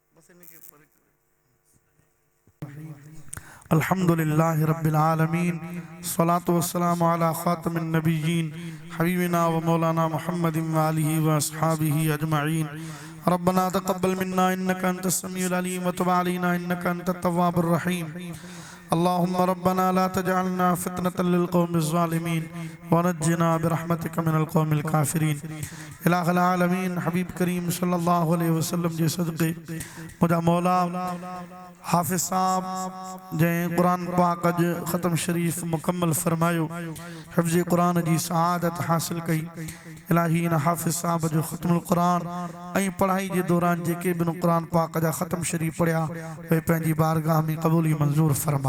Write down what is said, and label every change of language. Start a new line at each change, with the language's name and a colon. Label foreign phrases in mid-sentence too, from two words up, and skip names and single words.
Arabic: الحمد لله رب العالمين الصلاة والسلام على خاتم النبيين حبيبنا ومولانا محمد وآله وأصحابه أجمعين ربنا تقبل منا إنك أنت السميع العليم وتب علينا إنك أنت التواب الرحيم اللهم ربنا لا تجعلنا فتنة للقوم الظالمين ونجنا برحمتك من القوم الكافرين. إله العالمين
Sindhi: हबीब करीम
Arabic: صلى الله عليه وسلم
Sindhi: जे सदक़े मुझा मौला हाफिज़ साहब जंहिं क़ुरान पाक अॼु ख़त्म शरीफ़ मुकम्मल फ़रमायो, हिफ़्ज़ क़ुरान जी सआदत हासिल कई। इलाही इन हाफिज़ साहब जो
Arabic: ختم القرآن
Sindhi: ऐं पढ़ाई जे दौरान जेके बि क़ुरान पाक जा ख़त्म शरीफ़ पढ़िया उहे पंहिंजी बारगाह में क़बूली मंज़ूर फ़रमा।